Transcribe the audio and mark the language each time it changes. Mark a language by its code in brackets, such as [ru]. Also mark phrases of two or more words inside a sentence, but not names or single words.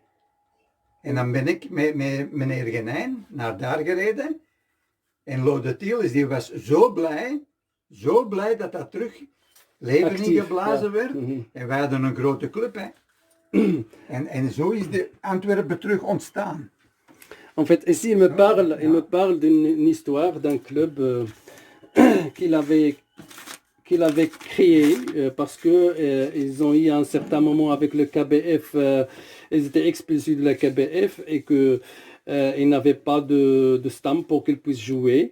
[nl] En dan ben ik met meneer Genijn naar daar gereden. En Lode Teles die was zo blij dat dat terug leven Actief, ingeblazen ja. werd. Mhm. En wij hadden een grote club. Hè. En zo is de Antwerpen terug ontstaan. [fr] En fait, ici, il me parle d'une histoire d'un club qu'il qu'il avait créé parce que ils ont eu un certain moment avec le KBF, ils étaient expulsés de la KBF et que ils n'avaient pas de stamp pour qu'ils puissent jouer.